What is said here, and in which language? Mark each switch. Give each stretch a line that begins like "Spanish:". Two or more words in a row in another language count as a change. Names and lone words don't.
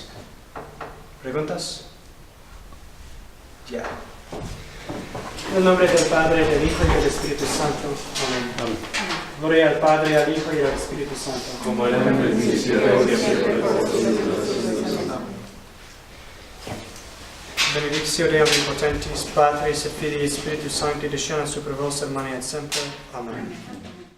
Spanish: ¿Preguntas? Ya. En el nombre del Padre, del Hijo y del Espíritu Santo. Amén. Gloria al Padre, al Hijo y al Espíritu Santo. Como era en el principio, siempre, por los siglos de los siglos.
Latin: Benedictio Dei omnipotentis, Patris et Filii et Spiritus Sancti, descendat super vos et manet semper. Amen.